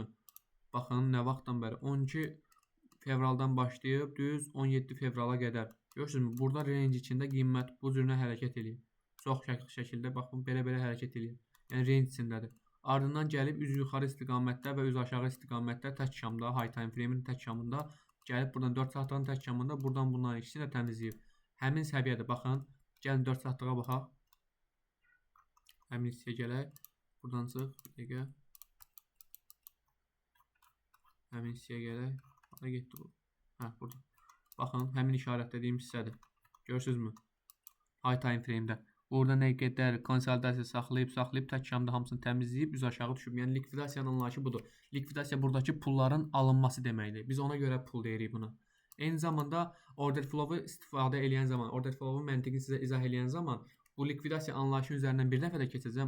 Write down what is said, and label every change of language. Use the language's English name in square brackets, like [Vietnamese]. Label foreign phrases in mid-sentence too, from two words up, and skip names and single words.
[Azerbaijani] Baxın, nə vaxtdan bəri? 12 fevraldan başlayıb düz 17 fevrala qədər. Görürsünüzmü? Burada range içində qiymət bu cürünə hərəkət eləyir. Çox şəkildə baxın, belə hərəkət eləyir. Yəni range içindədir. Ardından gəlib üz yuxarı istiqamətdə və üz aşağı istiqamətdə tək şamda, [English] high time frame-in [Azerbaijani] tək şamında gəlib buradan 4 saatlığın tək şamında buradan bunların ikisini də təmizləyib. Həmin səviyyədə baxın. Gəlin 4 saatlığa baxaq. Həmin hissəyə gələk. Buradan çıx, bir dəqiqə. Həmin hissəyə gələk. Hara getdi bu? Hə, burada. Baxın, həmin işarətlədiyim hissədir. Görürsünüzmü? [English] High time frame-də. [Azerbaijani] Burada nə qədər konsolidasiya saxlayıb tək şamda hamısını təmizləyib üz aşağı düşüb. Yəni likvidasiyanın anlayışı budur. Likvidasiya buradakı pulların alınması deməkdir. Biz ona görə pul deyirik buna. Eyni zamanda [English] order flow-u [Azerbaijani] istifadə edən zaman, [English] order flow-u [Azerbaijani] məntiqini sizə izah edən zaman bu likvidasiya anlayışı üzərindən bir dəfə də keçəcəm.